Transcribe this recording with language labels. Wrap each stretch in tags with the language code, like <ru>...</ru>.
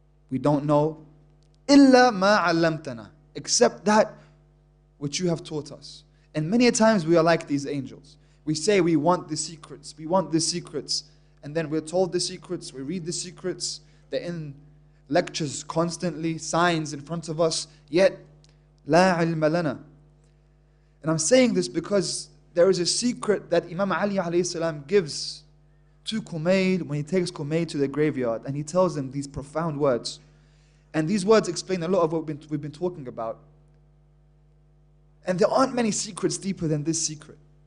<en>We don't know.</en> <ar>إِلَّا مَا عَلَّمْتَنَا.</ar> <en>Except that which you have taught us. And many a times we are like these angels. We say we want the secrets. We want the secrets. And then we're told the secrets. We read the secrets. They're in lectures constantly, signs in front of us. Yet,</en> <ar>لَا عِلْمَ لَنَا.</ar> <en>And I'm saying this because there is a secret that Imam Ali alayhi salam gives to Kumail when he takes Kumail to the graveyard, and he tells him these profound words. And these words explain a lot of what we've been talking about. And there aren't many secrets deeper than this secret.</en>